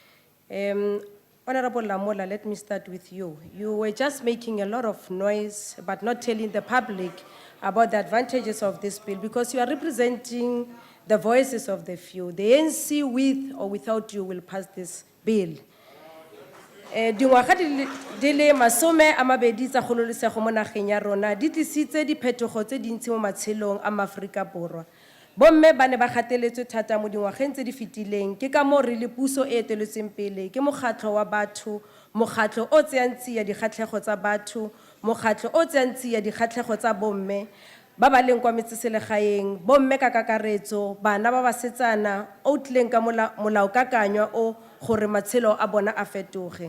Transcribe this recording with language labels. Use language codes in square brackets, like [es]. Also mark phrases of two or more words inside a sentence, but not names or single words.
[en] Honorable Lamola, let me start with you. You were just making a lot of noise, but not telling the public about the advantages of this bill, because you are representing the voices of the few. The ANC, with or without you, will pass this bill. [tn] Dingwaga di le masome a mabedi tsa kgololesego mo nageng ya rona di tlisitse diphetogo tse dintsi mo matshelong a maAforika Borwa. Bomme ba ne ba gateletswe thata mo dingwageng tse di fetileng ke ka moo re le puso e eteletseng pele ke mokgatlho wa batho, mokgatlho o tseyang tsia dikgatlhego tsa batho, mokgatlho o tseyang tsia dikgatlhego tsa bomme ba ba leng kwa metseselegaeng, bomme ka kakaretso, bana ba basetsana o tlileng ka molaokakanywa o gore matshelo a bona a fetoge.